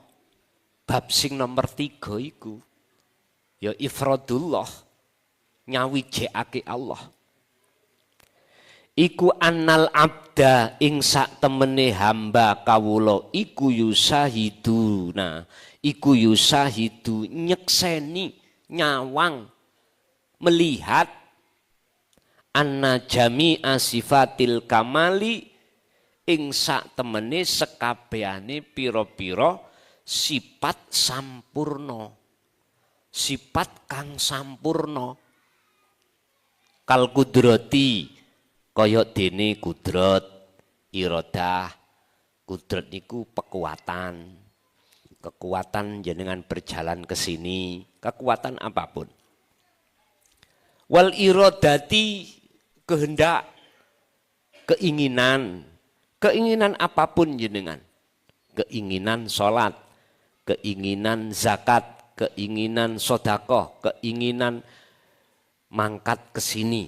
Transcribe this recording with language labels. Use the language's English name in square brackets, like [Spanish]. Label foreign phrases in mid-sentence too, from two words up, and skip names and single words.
[Javanese] Bab sing nomor 3 iku ya ifradullah, nyawijekake Allah. Iku [Arabic] أن العبد [Javanese] ing sak temene hamba kawula iku yusahidu. Nah, iku yusahidu nyekseni, nyawang, melihat [Arabic] أن جميع صفات الكمال [Javanese] ing sak temene sekabehane pira-pira sifat sampurna, sifat kang sampurna. [Arabic] كالقدرة [Javanese] kaya dene kudrat, iradah. [Indonesian] Kudrat niku kekuatan jenengan berjalan ke sini, kekuatan apapun. [Arabic] والإرادة [Indonesian] kehendak, keinginan apapun jenengan, keinginan sholat, keinginan zakat, keinginan sedekah, keinginan mangkat ke sini.